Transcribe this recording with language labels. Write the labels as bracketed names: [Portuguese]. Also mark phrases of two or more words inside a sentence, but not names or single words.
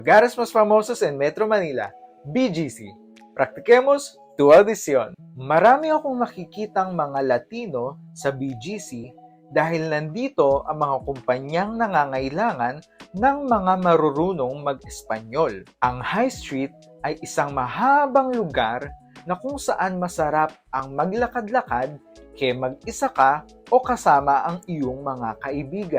[Spanish] Lugares mas famosos en Metro Manila, BGC. Practiquemos tu audición. [Filipino] Marami akong nakikitang mga Latino sa BGC dahil nandito ang mga kumpanyang nangangailangan ng mga marurunong mag-Espanyol. Ang High Street ay isang mahabang lugar na kung saan masarap ang maglakad-lakad kaya mag-isa ka o kasama ang iyong mga kaibigan.